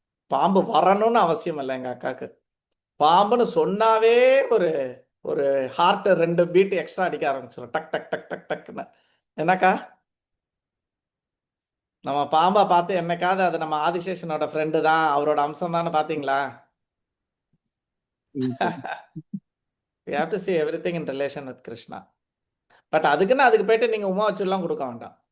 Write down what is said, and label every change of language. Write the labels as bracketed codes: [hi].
[ta] பாம்பு வரணும்னு அவசியம் இல்லை. எங்க அக்காக்கு பாம்புன்னு சொன்னாவே ஒரு ஒரு ஹார்ட் 2 பீட் எக்ஸ்ட்ரா அடிக்க ஆரம்பிச்சிடும், டக் டக் டக் டக் டக்னு. என்னக்கா, நம்ம பாம்பை பார்த்து என்னைக்காவது அது நம்ம ஆதிசேஷனோட ஃப்ரெண்டு தான், அவரோட அம்சம் தான் பாத்தீங்களா? [en] We have to see everything in relation with Krishna. [ta] But அதுக்குன்னு அதுக்கு போயிட்டு நீங்க உமா வச்சுலாம் கொடுக்க வேண்டாம்.